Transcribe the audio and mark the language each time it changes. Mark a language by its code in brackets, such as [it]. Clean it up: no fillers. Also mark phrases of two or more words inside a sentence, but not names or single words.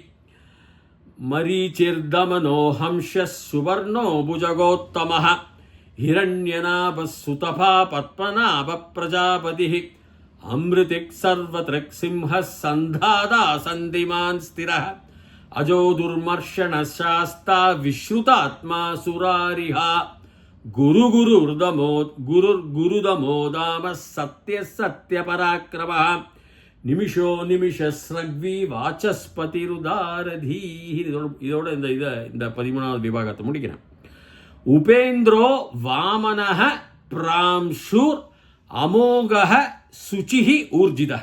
[sa] मरीचिर्दमनो हंसः सुवर्णो भुजगोत्तमः हिरण्यनाभः सुतपा पद्मनाभ प्रजापतिः अमृतिक् सर्वतृक् सिंहः सन्धाता सन्धिमान् स्थिरः अजो दुर्मर्शनः शास्ता विश्रुतात्मा सुरारिहा गुरुर्गुरुदमो दामः सत्यः सत्यपराक्रमः निमिषो निमिषस्रग्वी वाचस्पतिरुदारधीः. [ta] இதோட இந்த 13வது விபாகத்தை முடிக்கிறேன். [sa] उपेन्द्रो वामनः प्रांशुर् अमोघः शुचिः ऊर्जितः.